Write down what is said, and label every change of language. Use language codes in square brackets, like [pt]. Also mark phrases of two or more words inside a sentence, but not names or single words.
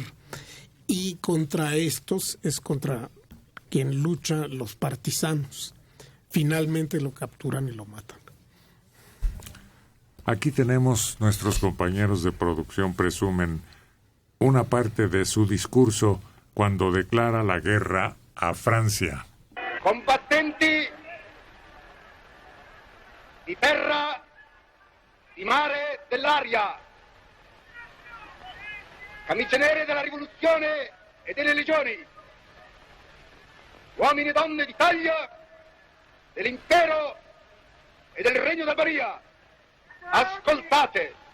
[es] Y contra estos es contra quien luchan los partisanos. Finalmente lo capturan y lo matan. Aquí tenemos, nuestros compañeros de producción presumen una parte de su discurso cuando declara la guerra a Francia. [it] Combattenti di terra, di mare, dell'aria, camicie nere della rivoluzione e delle legioni, uomini e donne d'Italia, dell'impero e del regno d'Albania, ascoltate.